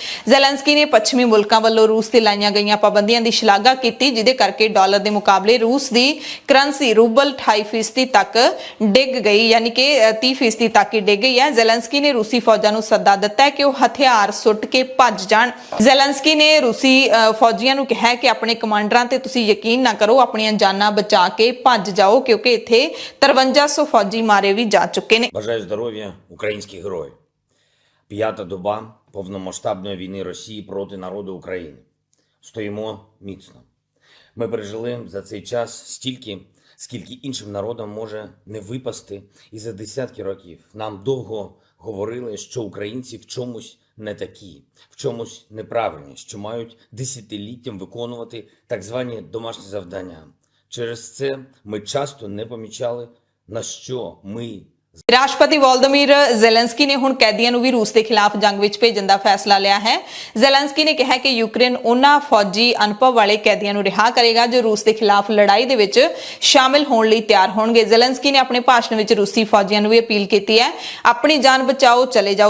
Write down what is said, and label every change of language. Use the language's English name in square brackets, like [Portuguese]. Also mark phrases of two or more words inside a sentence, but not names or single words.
[Punjabi] ਜ਼ੈਲੈਂਸਕੀ ਨੇ ਪੱਛਮੀ ਮੁਲਕਾਂ ਵੱਲੋਂ ਰੂਸ ਤੇ ਲਾਈਆਂ ਗਈਆਂ ਪਾਬੰਦੀਆਂ ਦੀ ਸ਼ਲਾਘਾ ਕੀਤੀ, ਜਿਹਦੇ ਕਰਕੇ ਡਾਲਰ ਦੇ ਮੁਕਾਬਲੇ ਰੂਸ ਦੀ ਕਰੰਸੀ ਰੂਬਲ 28% ਤੱਕ ਡਿੱਗ ਗਈ, ਯਾਨੀ ਕਿ 30% ਤੱਕ ਹੀ ਡਿੱਗ ਗਈ ਹੈ। ਜ਼ੈਲੈਂਸਕੀ ਨੇ ਰੂਸੀ ਫੌਜਾਂ ਨੂੰ ਸੱਦਾ ਦਿੱਤਾ ਹੈ ਕਿ ਉਹ ਹਥਿਆਰ ਸੁੱਟ ਕੇ ਭੱਜ ਜਾਣ। ਜ਼ੈਲੈਂਸਕੀ ਨੇ ਤੁਸੀਂ ਫੌਜੀਆਂ ਨੂੰ ਕਿਹਾ ਕਿ ਆਪਣੇ ਕਮਾਂਡਰਾਂ ਤੇ ਤੁਸੀਂ ਯਕੀਨ ਨਾ ਕਰੋ, ਆਪਣੀਆਂ ਜਾਨਾਂ ਬਚਾ ਕੇ ਭੱਜ ਜਾਓ ਕਿਉਂਕਿ ਇੱਥੇ 5300 ਫੌਜੀ ਮਾਰੇ ਵੀ ਜਾ ਚੁੱਕੇ ਨੇ। [Ukrainian] Бажаю здоров'я, українські герої. 5-та доба повномасштабної війни Росії проти народу України. Стоїмо міцно. Ми пережили за цей час стільки, скільки іншим народам може не випасти і за десятки років. Нам довго говорили, що українці в чомусь не такі, в чомусь неправильні, що мають десятиліттям виконувати так звані домашні завдання. Через це ми часто не помічали, на що ми [Punjabi] ਰਾਸ਼ਟਰਪਤੀ ਵੋਲੋਦੀਮੀਰ ਜ਼ੈਲੈਂਸਕੀ ਨੇ ਹੁਣ ਕੈਦੀਆਂ ਨੂੰ ਵੀ ਰੂਸ ਦੇ ਖਿਲਾਫ ਜੰਗ ਵਿੱਚ ਭੇਜਣ ਦਾ ਫੈਸਲਾ ਲਿਆ ਹੈ। ਜ਼ੈਲੈਂਸਕੀ ਨੇ ਕਿਹਾ ਕਿ ਯੂਕਰੇਨ ਉਹਨਾਂ ਫੌਜੀ ਅਨੁਭਵ ਵਾਲੇ ਕੈਦੀਆਂ ਨੂੰ ਰਿਹਾ ਕਰੇਗਾ ਜੋ ਰੂਸ ਦੇ ਖਿਲਾਫ ਲੜਾਈ ਦੇ ਵਿੱਚ ਸ਼ਾਮਿਲ ਹੋਣ ਲਈ ਤਿਆਰ ਹੋਣਗੇ। ਜ਼ੈਲੈਂਸਕੀ ਨੇ ਆਪਣੇ ਭਾਸ਼ਣ ਵਿੱਚ ਰੂਸੀ ਫੌਜੀਆਂ ਨੂੰ ਵੀ ਅਪੀਲ ਕੀਤੀ ਹੈ, ਆਪਣੀ ਜਾਨ ਬਚਾਓ, ਚਲੇ ਜਾਓ।